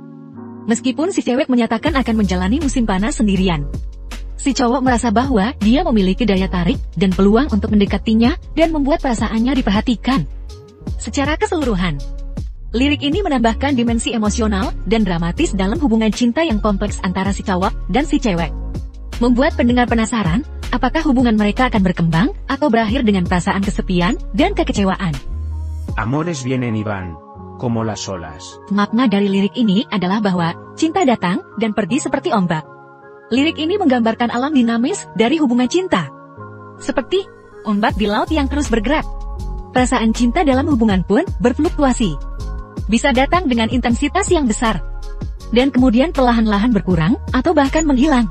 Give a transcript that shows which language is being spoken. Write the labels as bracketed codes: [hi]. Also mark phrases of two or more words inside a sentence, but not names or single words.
[id] Meskipun si cewek menyatakan akan menjalani musim panas sendirian, si cowok merasa bahwa dia memiliki daya tarik dan peluang untuk mendekatinya dan membuat perasaannya diperhatikan. Secara keseluruhan, lirik ini menambahkan dimensi emosional dan dramatis dalam hubungan cinta yang kompleks antara si cowok dan si cewek, membuat pendengar penasaran apakah hubungan mereka akan berkembang atau berakhir dengan perasaan kesepian dan kekecewaan. [es] Amores vienen y van, como las olas. [id] Makna dari lirik ini adalah bahwa cinta datang dan pergi seperti ombak. Lirik ini menggambarkan alam dinamis dari hubungan cinta, seperti ombak di laut yang terus bergerak. Perasaan cinta dalam hubungan pun berfluktuasi, bisa datang dengan intensitas yang besar, dan kemudian perlahan-lahan berkurang atau bahkan menghilang.